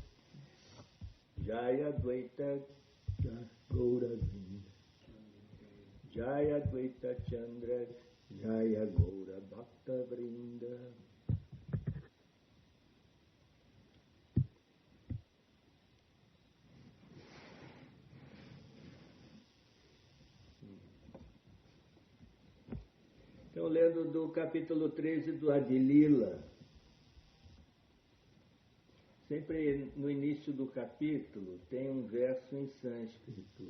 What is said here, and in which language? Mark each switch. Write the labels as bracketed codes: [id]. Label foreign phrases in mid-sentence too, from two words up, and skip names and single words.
[bn] Gaura Vrinda Jaya Dvaita Chandra Jaya Gaura Bhakta Vrinda. [pt] Então, lendo do capítulo 13 do Adilila, sempre no início do capítulo tem um verso em sânscrito.